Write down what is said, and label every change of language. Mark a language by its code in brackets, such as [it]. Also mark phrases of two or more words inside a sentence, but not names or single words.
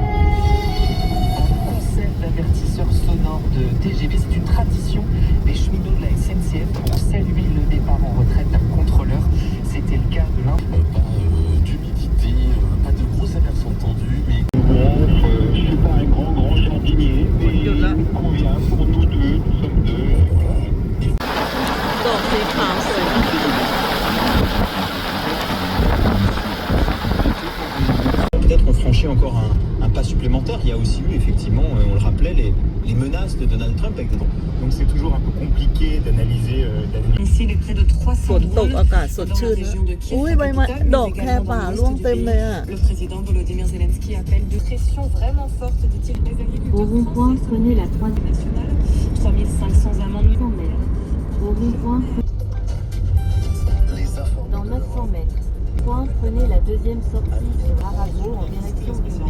[fr] Un concert d'avertisseurs sonores de TGV, c'est une tradition des cheminots de la SNCF pour saluer le départ en retraite d'un contrôleur. C'était le cas de l'un. Pas d'humidité, pas de grosses averses entendues, mais... je suis pas un grand jardinier, mais il convient pour nous deux, nous sommes deux. [th] ดอกสีขาวสวยมาก [fr] Peut-être on franchit encore un pas supplémentaire. Il y a aussi eu effectivement, on le rappelait, les menaces de Donald Trump. Donc c'est toujours un peu compliqué d'analyser l'avenir. Ici, les près de 300 [th] ฝนตกอากาศสดชื่นนะอุ้ยใบไม้ดอกแครป่าร่วงเต็มเลยอ่ะ [fr] Le président Volodymyr Zelensky appelle de pression vraiment forte, dit-il, des agriculteurs. Au rond-point, prenez la 3e nationale. 3500 amendements. Au rond-point, dans 900 mètres. Point, prenez la 2e sortie sur Arago en direction du Mans.